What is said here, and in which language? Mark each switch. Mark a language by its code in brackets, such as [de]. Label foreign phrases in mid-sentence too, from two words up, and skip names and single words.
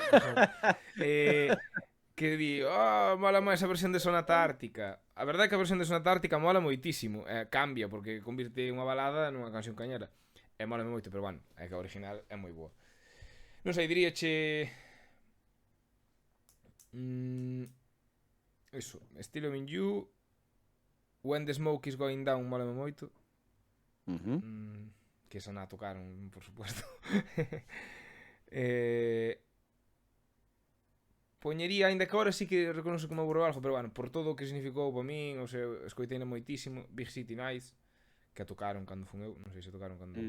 [gl] Que di, mola máis a versión de Sonata Ártica. A verdade é que a versión de Sonata Ártica mola moitísimo. Cambia, porque convirte unha balada nunha canción cañera. E mola moito, pero bueno, é que a original é moi boa. Non sei, diríache... Eso, Still Loving You, When the Smoke is Going Down mola moito. Que esa na tocaron, [es] por supuesto. [gl] Poñería, aínda que agora sí que reconoce como aburro algo, pero bueno, por todo o que significou para min, [es] o sea, [gl] escoiteina moitísimo, Big City Nights, que a tocaron cando fun eu, non sei se tocaron cando...